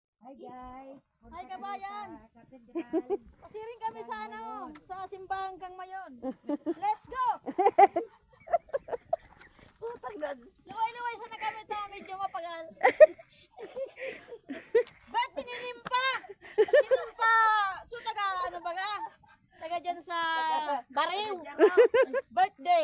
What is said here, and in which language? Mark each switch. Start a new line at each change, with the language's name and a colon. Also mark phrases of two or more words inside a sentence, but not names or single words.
English: Hi guys.
Bikol: Hi kabayan. Katedral. Pasiring kami sa sa simbahan kang mayon.
English: Let's go!
Bikol: Luway-luway sana kami ta, medyo mapagal. Birthday ni Nimpa! Sinumpa! So taga ano baga? Taga dyan sa Bariw.
English: Birthday.